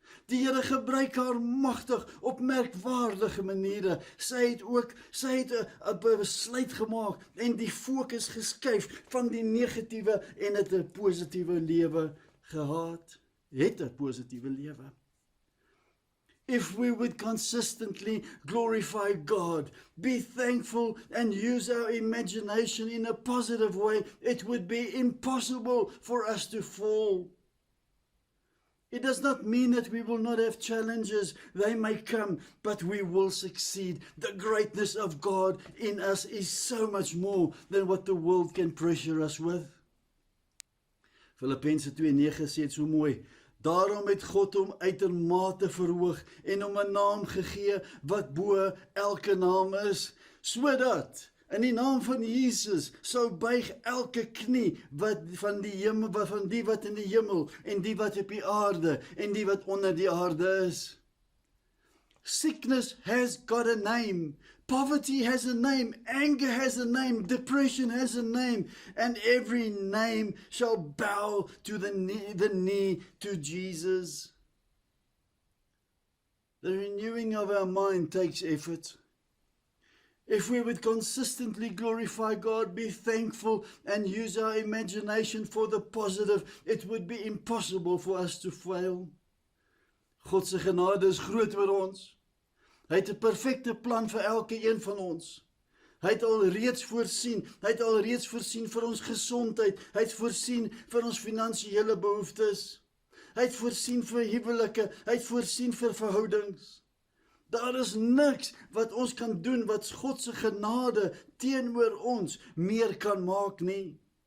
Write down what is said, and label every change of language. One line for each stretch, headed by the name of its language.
Afrikaans: Die Here gebruik haar magtig op merkwaardige maniere. Sy het 'n besluit gemaak en die fokus geskuif van die negatiewe en het 'n positiewe lewe gehad. Het 'n positiewe lewe.
English: If we would consistently glorify God, be thankful and use our imagination in a positive way, it would be impossible for us to fall. It does not mean that we will not have challenges. They may come, but we will succeed. The greatness of God in us is so much more than what the world can pressure us with.
Afrikaans: Filippense 2:9 sê dit so mooi. Daarom het God hom uitermate verhoog en hom 'n naam gegee wat bo elke naam is, sodat in die naam van Jesus sou buig elke knie van die wat in die hemel en die wat op die aarde en die wat onder die aarde is.
English: Sickness has got a name. Poverty has a name. Anger has a name. Depression has a name. And every name shall bow to the knee to Jesus. The renewing of our mind takes effort. If we would consistently glorify God, be thankful, and use our imagination for the positive, it would be impossible for us to fail.
Afrikaans: God se genade is groot oor ons. Hy het 'n perfekte plan vir elke een van ons. Hy het alreeds voorsien vir ons gesondheid. Hy het voorsien vir ons finansiële behoeftes. Hy het voorsien vir huwelike. Hy het voorsien vir verhoudings. Daar is niks wat ons kan doen wat God se genade teenoor ons meer kan maak nie.